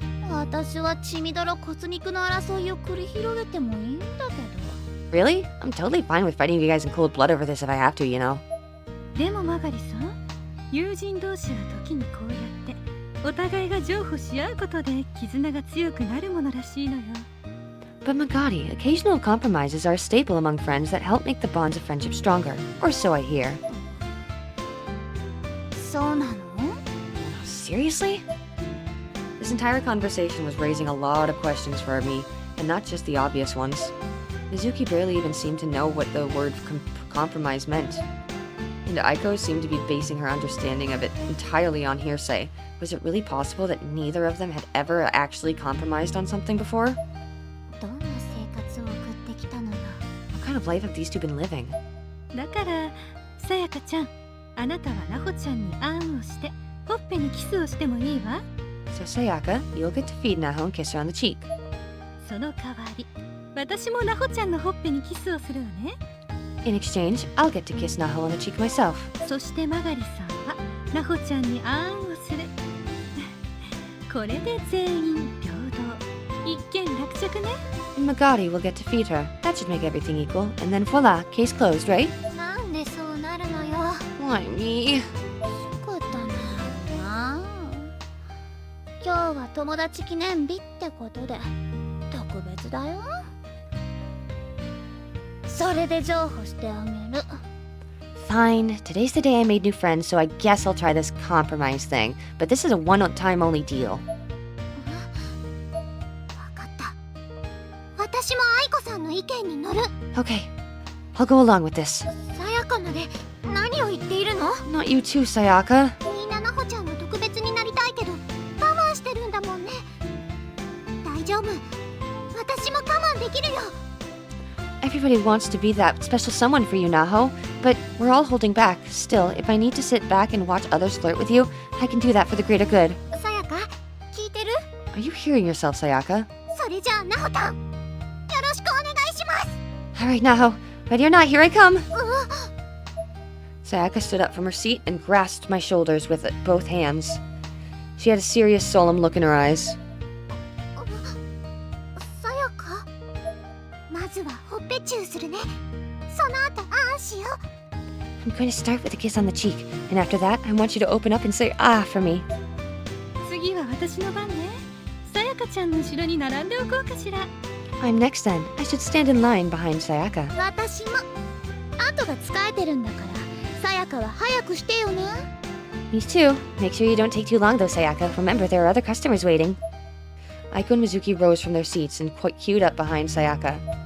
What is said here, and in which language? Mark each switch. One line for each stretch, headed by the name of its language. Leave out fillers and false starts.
Japanese: 私は血みどろ骨肉の争いを繰り広げてもいいんだけど。
English: Really? I'm totally fine with fighting you guys in cold blood over this if I have to, you know.
Japanese: でもマガリさん、友人同士は時にこうやってお互いが譲歩し合うことで絆が強くなるものらしいのよ。
English: But Magadi, occasional compromises are a staple among friends that help make the bonds of friendship stronger. Or so I hear.
Japanese: そうなの？
English: Seriously? This entire conversation was raising a lot of questions for me, and not just the obvious ones. Mizuki barely even seemed to know what the word compromise meant. And Aiko seemed to be basing her understanding of it entirely on hearsay. Was it really possible that neither of them had ever actually compromised on something before?
Japanese: どんな生活を送ってきたのよ。
English: What kind of life have these two been living?
Japanese: だからさやかちゃん、あなたはナホちゃんにあんをしてほっぺにキスをしてもいいわ。
English: So Sayaka, you'll get to feed Naho and kiss her on the cheek.
Japanese: その代わり私もナホちゃんのほっぺにキスをするわね。
English: In exchange, I'll get to kiss Naho on the cheek myself.
Japanese: そしてマガリさんはナホちゃんにあんをする。これで全員平等、一件落着ね。
English: And Magari will get to feed her. That should make everything equal. And then voila, case closed, right?
Japanese: なんでそうなるのよ。
English: Why me?
Japanese: 仕方ないな。今日は友達記念日ってことで特別だよ。それで譲歩してあげる。
English: Fine. Today's the day I made new friends, so I guess I'll try this compromise thing. But this is a one-time only deal.
Japanese: わかった。私も愛子さんの意見に乗る。
English: Okay. I'll go along with this.
Japanese: さやかまで何を言っているの？
English: Not you too, Sayaka.
Japanese: みんなナホちゃんの特別になりたいけど我慢してるんだもんね。大丈夫。私も我慢できるよ。
English: Everybody wants to be that special someone for you, Naho. But we're all holding back. Still, if I need to sit back and watch others flirt with you, I can do that for the greater good.
Japanese: さやか、聞いてる？
English: Are you hearing yourself, Sayaka?
Japanese: それじゃあナホタン、よろしくお願いします。
English: Alright, Naho. Ready or not, here I come. Sayaka stood up from her seat and grasped my shoulders with both hands. She had a serious, solemn look in her eyes.
Japanese: さやか、まずはほっぺチューするね。その後あんしよう。
English: I'm going to start with a kiss on the cheek, and after that, I want you to open up and say ah for me.
Japanese: 次は私の番ね。さやかちゃんの後ろに並んでおこうかしら。
English: I'm next then. I should stand in line behind Sayaka.
Japanese: 私も。が使えてるんだからさやかは早くしてよね。
English: Me too. Make sure you don't take too long though, Sayaka. Remember, there are other customers waiting. Aiko and Mizuki rose from their seats and queued up behind Sayaka.